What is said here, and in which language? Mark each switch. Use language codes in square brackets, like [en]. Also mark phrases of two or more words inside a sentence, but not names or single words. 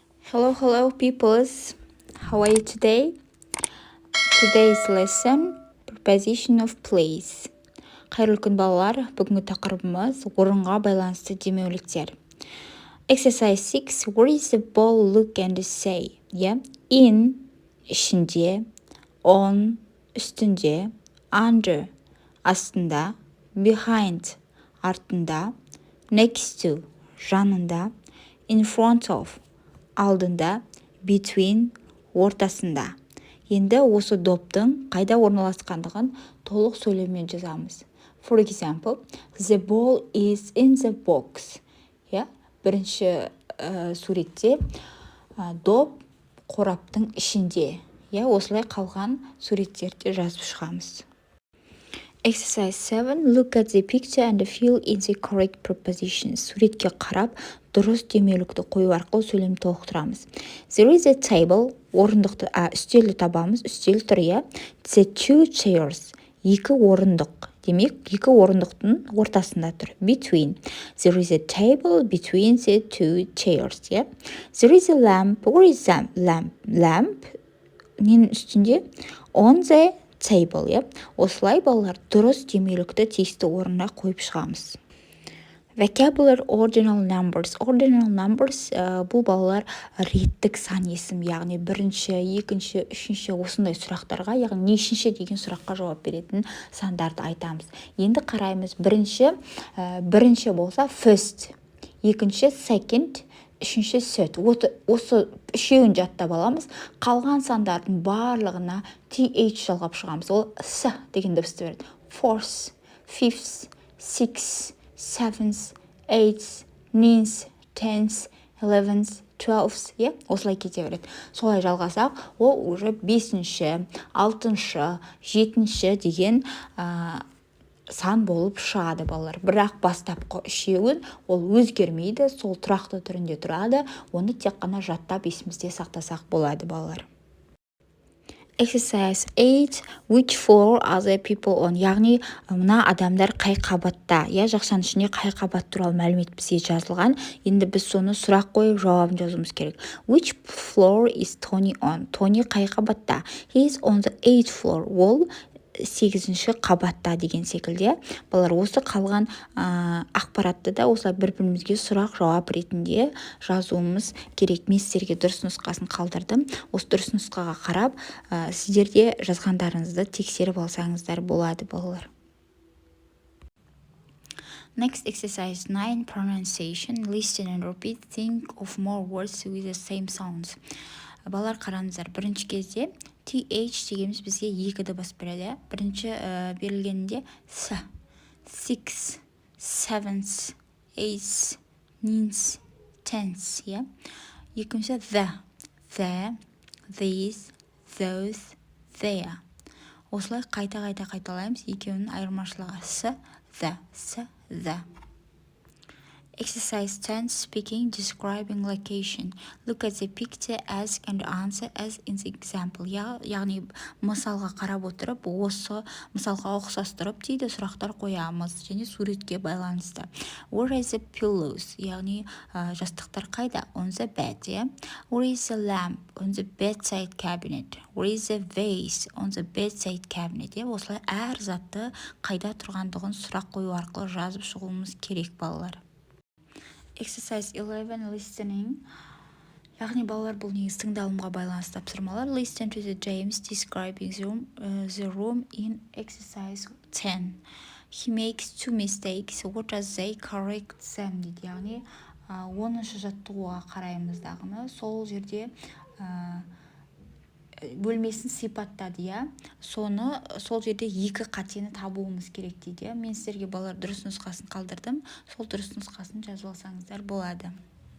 [en] Hello, peoples. How are you today? Today's lesson, preposition of place. [kk] Қайырлы күн балалар, бүгінгі тақырыбымыз орынға байланысты демеуліктер. [en] Exercise 6, where is the ball, look and say. In, [kk] ішінде, on, үстінде, under, астында, behind, артында, [en] next to, жанында, in front of, алдында, between, [kk] ортасында. Енді осы доптың қайда орналасқандығын толық сөйлеммен жазамыз. [en] For example, the ball is in the box. [kk] Бірінші суретте доп қораптың ішінде. Осылай қалған суреттерді жазып шығамыз. [en] Exercise 7. Look at the picture and fill in the correct prepositions. [kk] Суретке қарап, дұрыс демеулікті қою арқылы сөйлем толықтырамыз. [en] There is a table. [kk] Үстелді табамыз. Үстел тұр, [en] The two chairs. [kk] Екі орындық. Демек, екі орындықтың ортасында тұр. [en] Between. There is a table between the two chairs. There is a lamp. Where is the lamp? Lamp. [kk] Ненің үстінде? [en] On the table. [kk] Осылай балалар дұрыс демеулікті тиісті орынға қойып шығамыз. [en] Vocabulary ordinal numbers. Ordinal numbers [kk] бұл балалар реттік сан есім, яғни бірінші, екінші, үшінші осындай сұрақтарға, яғни нешінші деген сұраққа жауап беретін сандарды айтамыз. Енді қараймыз, бірінші болса first, екінші second, үшінші third. Осы үшеуін жаттап аламыз. Қалған сандардың барлығына th жалғап шығамыз. Ол с деген дыбысты береді. [en] Fourth, fifth, sixth, 7th, 8th, 9th, 10th, 11th, 12th, [kk] осылай кете береді. Солай жалғасақ, ол уже 5-ші, 6-шы, 7-ші деген сан болып шығады балалар. Бірақ бастапқы үшеуін ол өзгермейді, сол тұрақты түрінде тұрады. Оны тек қана жаттап есімізде сақтасақ болады балалар. [en] Exercise 8. Which floor are the people on? [kk] Яғни, мына адамдар қай қабатта? Жақшаның ішінде қай қабат туралы мәлімет бізге жазылған. Енді біз соны сұрақ қойып жауабын жазуымыз керек. [en] Which floor is Tony on? Tony [kk] қай қабатта? [en] He is on the 8th floor. [kk] Ол 8-ші қабатта деген секілде. Балалар осы қалған ақпаратты да осылай бір-бірімізге сұрақ жауап ретінде жазуымыз керек. Мен сіздерге дұрыс нұсқасын қалдырдым. Осы дұрыс нұсқаға қарап, сіздерде жазғандарыңызды тексеріп алсаңыздар болады балалар. [en] Next exercise 9, pronunciation. Listen and repeat. Think of more words with the same sounds. [kk] Балалар қараңыздар, бірінші кезде TH дегеніміз бізге екі дыбыс береді. Бірінші берілгенде с, [en] six, seventh, eighth, ninth, tenth. Екінші the, these, those, there. [kk] Осылай қайта қайталаймыз. Екеуінің айырмашылығы с, the. [en] Exercise 10, speaking, describing location. Look at the picture, ask and answer as in the example. [kk] Яғни, мысалға қарап отырып, осы мысалға ұқсастырып дейді сұрақтар қоямыз, және суретке байланысты. [en] Where is the pillows? [kk] Яғни, жастықтар қайда? [en] On the bed. Where is the lamp? On the bedside cabinet. Where is the vase? On the bedside cabinet. [kk] Осылай әр затты қайда тұрғандығын сұрақ қою арқылы жазып шығуымыз керек балалар. [en] Exercise 11, listening. [kk] Яғни балалар бұл негіз тыңдалымға байланысты тапсырмалар. [en] Listen to the James describing the room in exercise 10. He makes two mistakes. What does they correct them? [kk] Дейді. Яғни, 10-шы жаттығуға қараймыздағыны. Сол жерде бөлмесін сипаттады, сол жерде екі қатені табуымыз керек дейді. Мен сіздерге балалар дұрыс нұсқасын қалдырдым. Сол дұрыс нұсқасын жазып алсаңыздар болады.